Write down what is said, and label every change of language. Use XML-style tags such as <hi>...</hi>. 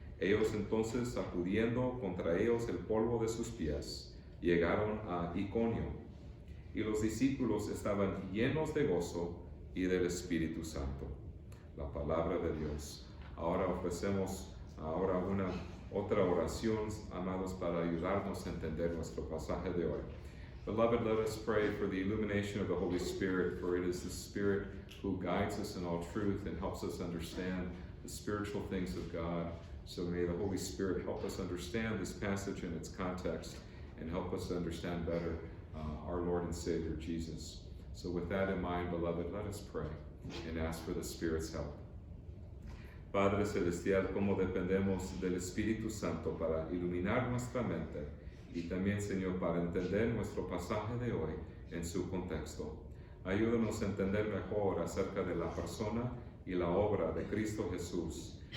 <es>Ellos entonces, sacudiendo contra ellos el polvo de sus pies, llegaron a Iconio. Y los discípulos estaban llenos de gozo y del Espíritu Santo. La palabra de Dios. Ahora ofrecemos una otra oración, amados, para ayudarnos a entender nuestro pasaje de hoy.</es> <en>Beloved, let us pray for the illumination of the Holy Spirit, for it is the Spirit who guides us in all truth and helps us understand the spiritual things of God. So may the Holy Spirit help us understand this passage in its context and help us understand better our Lord and Savior Jesus. So with that in mind, beloved, let us pray and ask for the Spirit's help.</en> <es>Padre Celestial, cómo dependemos del Espíritu Santo para iluminar nuestra mente y también, Señor, para entender nuestro pasaje de hoy en su contexto. Ayúdanos a entender mejor acerca de la persona y la obra de Cristo Jesús.</es>